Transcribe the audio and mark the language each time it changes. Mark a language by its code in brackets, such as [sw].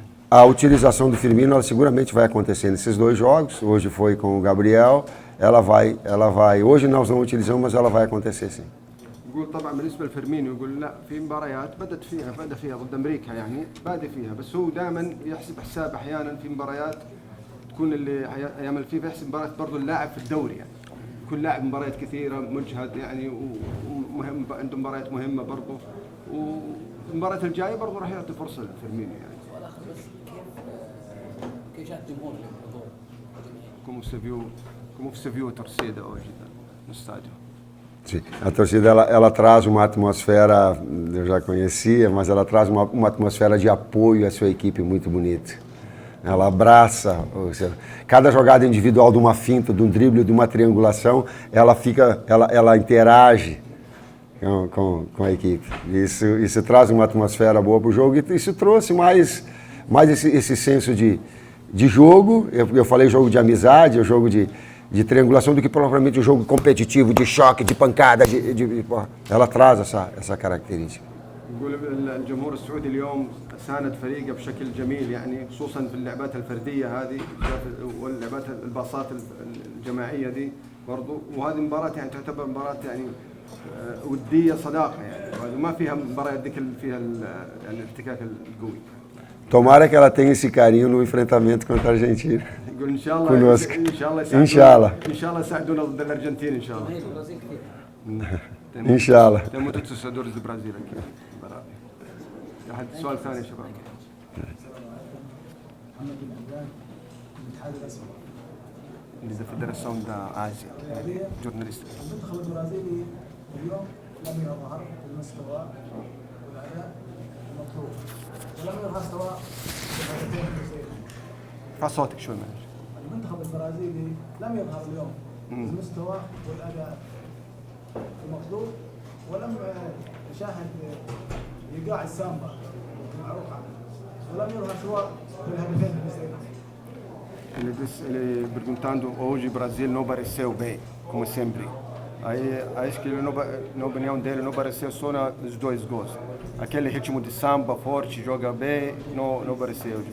[pt] A utilização do Firmino, ela seguramente vai acontecer nesses dois jogos. Hoje foi com o Gabriel, ela vai. Hoje nós não utilizamos, mas ela vai acontecer sim. [ar] يقول طبعا بالنسبه لفيرمينيو يقول لا في مباريات بدا فيها ضد امريكا يعني بادئ فيها بس هو دائما يحسب حساب احيانا في مباريات تكون اللي ايام الفيفا يحسب مباريات برضه اللاعب في الدوري يعني كل لاعب مباريات كثيره مجهد يعني ومهم عنده مباريات مهمه برضه والمباريات الجايه برضه راح يعطي فرصه لفيرمينيو يعني. كيف جاء الجمهور للحضور؟ [pt] Como você viu a torcida hoje no estádio? Sim. A torcida ela traz uma atmosfera, eu já conhecia, mas ela traz uma atmosfera de apoio à sua equipe muito bonita. Ela abraça, cada jogada individual de uma finta, de um drible, de uma triangulação, ela interage com a equipe. Isso traz uma atmosfera boa para o jogo e isso trouxe mais esse senso de jogo. Eu falei jogo de amizade, o jogo de triangulação do que propriamente um jogo competitivo, de choque, de pancada, ela traz essa característica. [ar] يقول الجمهور السعودي اليوم ساند فريقه بشكل جميل يعني خصوصا في اللعبات الفرديه هذه واللعبات الباصات الجماعيه دي برضو وهذه مباراه يعني تعتبر مباراه يعني وديه صداقه يعني ما فيها مباراه ذيك فيها يعني الاحتكاك القوي. [pt] Tomara que ela tenha esse carinho no enfrentamento contra a Argentina. [ar] يقول ان شاء الله [pt] conosco. [ar] ان شاء الله يساعدونا ضد الارجنتين ان شاء الله. ان شاء الله. تموتوا تساعدوا ضد البرازيل اكيد. أحد سؤال ثاني يا شباب. محمد بن عباد الاتحاد الاسبق. [pt] da Federação da Ásia. جورناليست. [ar] المنتخب البرازيلي اليوم لم يظهر بالمستوى والاداء المطلوب ولم يظهر سواء بهدفين قوسين. ارفع صوتك شوي معلش. المنتخب البرازيلي لم يظهر اليوم بالمستوى والاداء المطلوب ولم نشاهد ايقاع السامبا المعروف عنه ولم يظهر سواء بالهدفين قوسين. [pt] Ele perguntando hoje o Brasil não apareceu bem, como sempre. Aí acho que na opinião dele não apareceu só nos dois gols. Aquele ritmo de samba forte, joga bem, não apareceu.